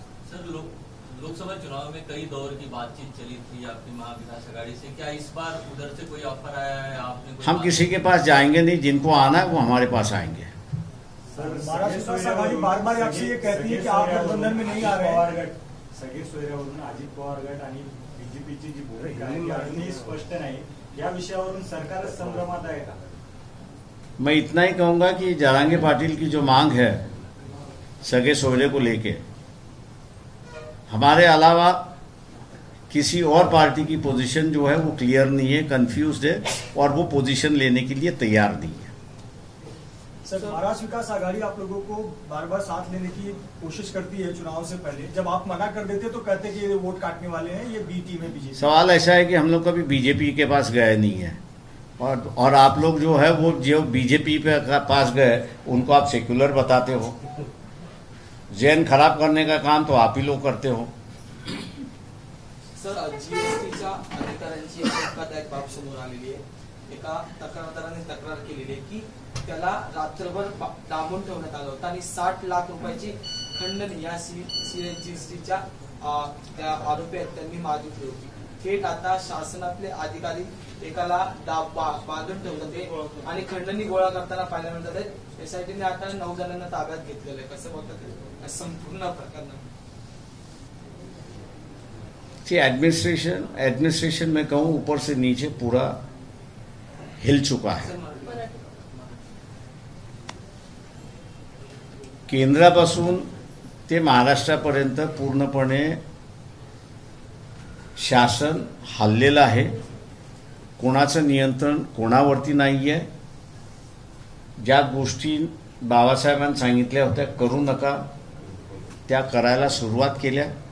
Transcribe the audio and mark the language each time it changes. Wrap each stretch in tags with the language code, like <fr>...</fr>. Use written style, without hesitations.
<hi>Sir Lok Sabha चुनाव में कई दौर की बातचीत चली थी आपकी महाविकास आघाड़ी से, क्या इस बार उधर से कोई ऑफर आया है? आपने हम किसी के पास जाएंगे नहीं, जिनको आना है वो हमारे पास आएंगे। महाराष्ट्र आघाड़ी बार बार आपसे ये कहती है कि आप गठबंधन में नहीं आ रहे हैं।</hi> <mr>सगळे सोयऱ्यावरून अजित पवार गट आणि बीजेपीची जी भूमिका आहे ती अजूनही स्पष्ट नाही, या विषयावरून सरकारच संभ्रमात आहे का?</mr> <hi>मैं इतना ही कहूंगा कि जरांगे पाटिल की जो मांग है सगे सोहरे को लेके, हमारे अलावा किसी और पार्टी की पोजीशन जो है वो क्लियर नहीं है, कंफ्यूज्ड है और वो पोजीशन लेने के लिए तैयार नहीं है। सर, महाराष्ट्र विकास आघाड़ी आप लोगों को बार बार साथ लेने की कोशिश करती है चुनाव से पहले, जब आप मना कर देते तो कहते कि ये वोट काटने वाले हैं, ये बी टीम है बीजेपी। सवाल ऐसा है कि हम लोग कभी बीजेपी के पास गए नहीं है, और आप लोग जो है वो जो बीजेपी पे पास गए उनको आप सेक्युलर बताते हो। जैन खराब करने का काम तो आप ही लोग करते हो।</hi> <mr>सर, जीएसटीच्या अधिकाऱ्यांची एक धक्कादायक बाब समोर आलेली आहे। एका तक्रारदाराने तक्रार केलेली आहे की त्याला रात्रभर डांबून ठेवण्यात आलं होतं आणि 60 लाख रुपयाची खंडणी या जीएसटीच्या त्या आरोपी आहेत त्यांनी मागितली होती। थेट आता शासनातले अधिकारी एकाला बांधून ठेवतात आणि खंडणी गोळा करताना पाहायला मिळतात। एसआयटीने आता 9 जणांना ताब्यात घेतलेलं आहे, कसं बघतात संपूर्ण प्रकरण?</mr> <hi>एडमिनिस्ट्रेशन में कहूं ऊपर से नीचे पूरा हिल चुका है।</hi> <mr>केंद्रापासून ते महाराष्ट्रापर्यंत पूर्णपणे शासन हललेलं आहे। कोणाचं नियंत्रण कोणावरती नाहीये। ज्या गोष्टी बाबासाहेबांनी सांगितल्या होत्या करू नका त्या करायला सुरुवात केल्या।</mr>